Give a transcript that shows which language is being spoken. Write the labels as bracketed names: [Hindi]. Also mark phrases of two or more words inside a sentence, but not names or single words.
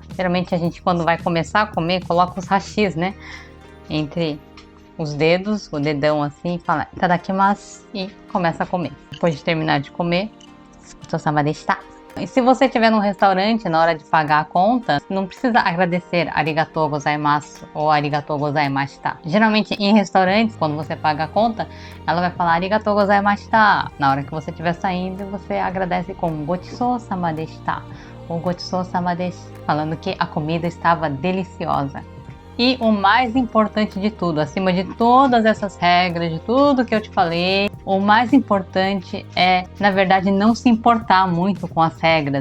[Portuguese] Geralmente a gente, quando vai começar a comer, coloca os hashis, né, entre os dedos, o dedão assim, e fala itadakimasu e começa a comer. Depois de terminar de comer, [Japanese] ごちそうさまでした. [Portuguese] E se você estiver num restaurante, na hora de pagar a conta, não precisa agradecer [Japanese] ありがとうございます [Portuguese] ou [Japanese] ありがとうございました. [Portuguese] Geralmente em restaurantes, quando você paga a conta, ela vai falar [Japanese] ありがとうございました. [Portuguese] Na hora que você estiver saindo, você agradece com [Japanese] ごちそうさまでした [Portuguese] ou [Japanese] ごちそうさまです, [Portuguese] falando que a comida estava deliciosa. E o mais importante de tudo, acima de todas essas regras, de tudo que eu te falei, o mais importante é, na verdade, não se importar muito com as regras.